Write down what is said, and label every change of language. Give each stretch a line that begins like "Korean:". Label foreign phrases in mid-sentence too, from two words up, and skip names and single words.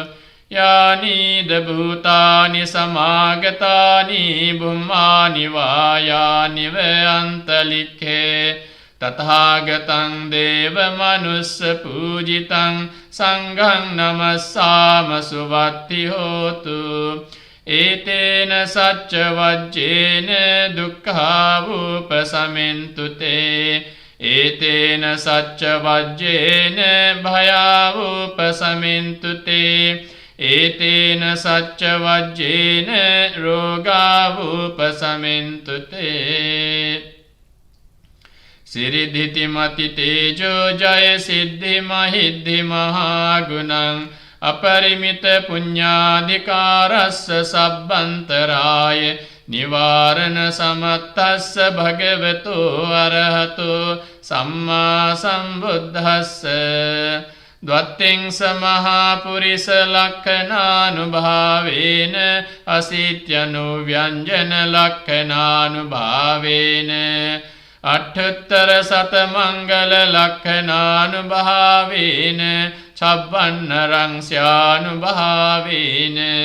Pali: යානීද භූතානි සමාගතානි බුම්මානි වායානි වයන්තලික්ඛේ තථාගතං දේව මනුස්ස පූජිතං සංඝං නමස්සාම සුවත්ති හෝතු ඒතේන සච්ච වජ්ජේන දුක්ඛාවුපසමින්තු තේ ඒතේන සච්ච වජ්ජේන භයාවුපසමින්තු තේ ඒතේන සච්ච වජ්ජේන රෝගාවුපසමින්තු තේ සිරිධිති මති තේජෝ ජය සිද්ධි මහිද්ධි මහාගුණං අපරිමිත පුඤ්ඤාධිකාරස්ස සබ්බන්තරාය නිවාරණ සමත්තස්ස භගවතෝ අරහතෝ සම්මා සම්බුද්දස්ස ද්වත්තිං සමහා පුරිස ලක්ඛනානුභාවේන අසීත්‍යනු ව්‍යංජන ලක්ඛනානුභාවේන අට්ඨුත්තර සත මංගල ලක්ඛනානුභාවේන චබ්බන්නරං ස්යානුභාවේන